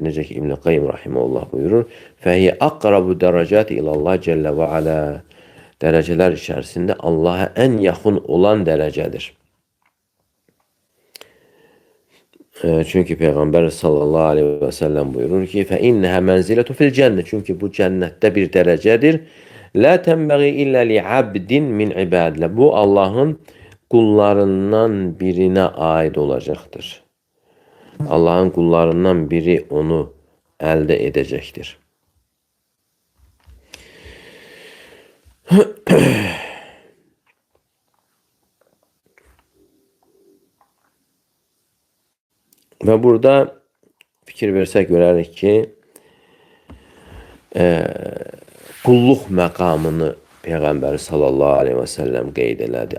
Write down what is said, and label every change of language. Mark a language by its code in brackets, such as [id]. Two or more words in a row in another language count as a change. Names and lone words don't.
[az] Necə ki, İbn-i Qayyim rahimehullah buyurur, [ar] فهي أقرب الدرجات إلى الله جل وعلا, [az] dərəcələr içərisində Allaha ən yaxın olan dərəcədir. Çünki Peyğəmbər [ar] صلى الله عليه وسلم [az] buyurur ki, [ar] فَإِنَّهَا مَنْزِلَةُ فِي الْجَنَّةِ, [az] çünki bu cənnətdə bir dərəcədir. [ar] لَا تَنْبَغِي إِلَّا لِعَبْدٍ مِنْ عِبَادِلَ, [az] bu Allahın qullarından birinə aid olacaqdır. Allahın qullarından biri onu əldə edəcəkdir. Və burada fikir versək görərik ki, qulluq məqamını Peyğəmbər [ar] صلى الله عليه وسلم [az] qeyd elədi.